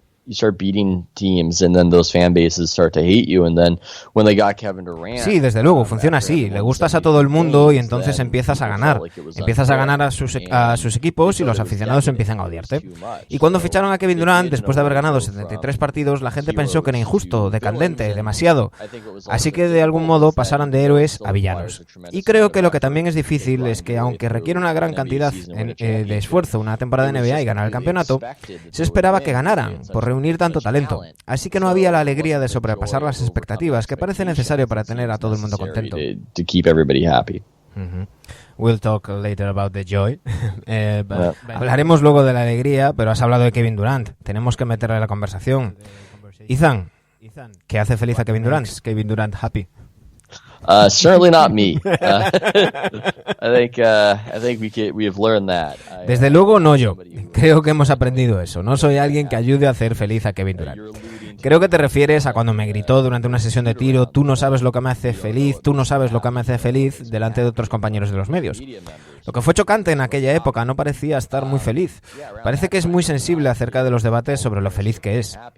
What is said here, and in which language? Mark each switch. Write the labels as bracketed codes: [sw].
[en] You start beating teams, and then those fan bases start to hate you, and then when they got Kevin Durant. [es] Sí, desde luego, funciona así. Le gustas a todo el mundo y entonces empiezas a ganar. Empiezas a ganar a sus equipos y los aficionados empiezan a odiarte. Y cuando ficharon a Kevin Durant, después de haber ganado 73 partidos, la gente pensó que era injusto, decadente, demasiado. Así que de algún modo pasaron de héroes a villanos. Y creo que lo que también es difícil es que, aunque requiere una gran cantidad de esfuerzo una temporada de NBA y ganar el campeonato, se esperaba que ganaran, por reunir tanto talento. Así que no había la alegría de sobrepasar las expectativas que parece necesario para tener a todo el mundo contento. [en] To keep everybody happy. We'll talk later about the joy. [es] Hablaremos luego de la alegría, pero has hablado de Kevin Durant. Tenemos que meterle a la conversación. Ethan, ¿qué hace feliz a Kevin Durant? ¿Es Kevin Durant happy? [en] Certainly not me. I think we have learned that. [es] Desde luego no yo. Creo que hemos aprendido eso. No soy alguien que ayude a hacer feliz a Kevin Durant. Creo que te refieres a cuando me gritó durante una sesión de tiro: tú no sabes lo que me hace feliz, tú no sabes lo que me hace feliz, delante de otros compañeros de los medios. Lo que fue chocante en aquella época, no parecía estar muy feliz. Parece que es muy sensible acerca de los debates sobre lo feliz que es.